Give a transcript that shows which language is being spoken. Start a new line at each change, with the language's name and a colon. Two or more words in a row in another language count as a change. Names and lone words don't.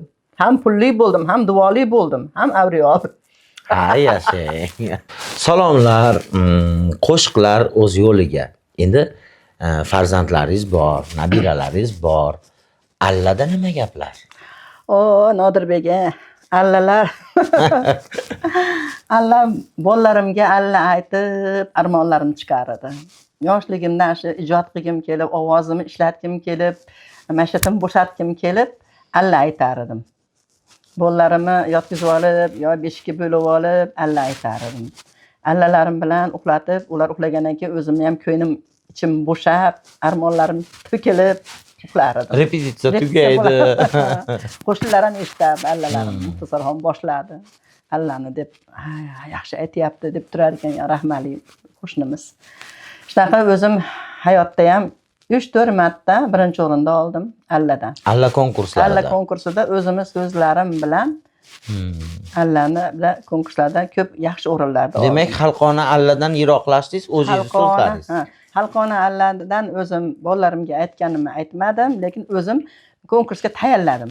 Uzbek: Ham pulli bo'ldim, ham duoli bo'ldim, ham avliyo. Ha, yashang. Salomlar, qo'shiqlar o'z yo'liga. Endi farzandlaringiz bor, nabiralaringiz bor. Allada nima gaplar? Nodirbek, allalar. Alla bolalarimga alla aytib, armonlarimni chiqaradi. Yoshligimdan shu ijod qilgim kelib, ovozimni ishlatgim kelib, mashatim bo'shatgim kelib, alla aytar edim. Bolalarimni yotqizib olib, yo beshikka bo'lib olib, alla aytar edim. Allalarim bilan uxlatib, ular uxlagandan keyin o'zimni ham ko'nglim ichim bo'shab, armonlarim to'kilib uxlar edim. Repetitsiya tugaydi. Qo'shnilar ham eshitib, allalarim muxtasarxon boshladi. Allani deb, yaxshi aytyapti deb turar ekan, rahmali qo'shnimiz. Shunaqa o'zim hayotda ham 3-4 marta birinchi o'rinda oldim alladan. Alla konkurslarida. Alla konkursida o'zimiz so'zlarim bilan allani bilan konkurslarda ko'p yaxshi o'rinlarda oldim. Demak, xalqona alladan yiroqlashdingiz, o'zingiz so'zladingiz. Xalqona alladan o'zim bolalarimga aytganimni aytmadim, lekin o'zim konkursga tayyorladim.